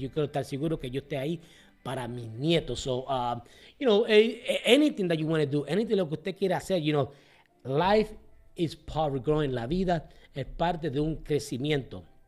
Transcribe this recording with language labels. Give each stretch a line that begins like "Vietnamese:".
Spanish: Yo quiero estar seguro que yo esté ahí para mis nietos.
English: So, anything that you want to do, anything
Spanish: lo que usted quiera hacer,
English: life is part of growing.
Spanish: La vida es parte de un crecimiento.